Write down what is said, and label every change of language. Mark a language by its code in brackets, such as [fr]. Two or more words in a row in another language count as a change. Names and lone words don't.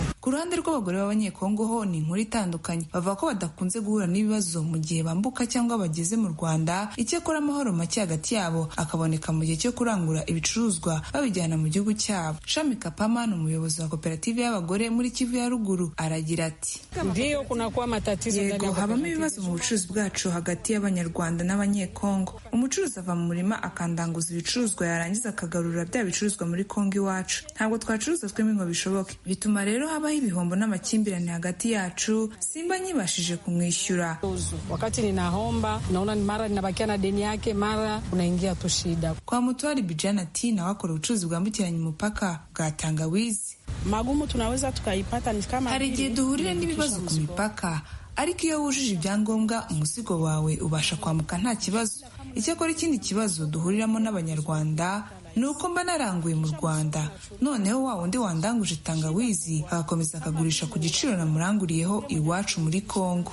[rw] Ku ruhande rw'abagore b'abanyekongo ho ni inkuru itandukanye. Bavuga ko badakunze guhura n'ibibazo mu gihe bambuka cyangwa bageze mu Rwanda, icyakora amahoro make hagati yabo akaboneka mu gihe cyo kurangura ibicuruzwa babijyana mu gihugu cyabo. Shami Kapama ni umuyobozi wa koperative y'abagore muri Kivu ya ruguru, aragira ati [sw] ndiyo kunakuwa matatizo. [rw] Yego, habamo ibibazo mu bucuruzi bwacu hagati y'abanyarwanda n'abanyekongo. Umucuruzi ava mu murima akandanguza ibicuruzwa, yarangiza akagarura bya bicuruzwa muri Kongo iwacu. Ntabwo twacuruza twembi ngo bishoboke, bituma rero habaho ibihombo n'amakimbirane hagati yacu. Simba nyibashije kumwishyura, [sw] wakati ninahomba naona mara ninabakia na deni yake, mara unaingia tu shida. [rw] Kwa Mutwari Bijana ati nawe akora ubucuruzi bwambukiranya umupaka bwa tangawizi. [sw] Magumu tunaweza tukaipata ni kama [rw] hari igihe duhurira n'ibibazo ku mipaka, ariko iyo wujuje ibyangombwa umuzigo wawe ubasha kwambuka nta kibazo. Icyakora ikindi kibazo duhuriramo n'abanyarwanda ni uko mba naranguye mu Rwanda, noneho wa wundi wandanguje tangawizi agakomeza akagurisha ku giciro namuranguriyeho iwacu muri Kongo.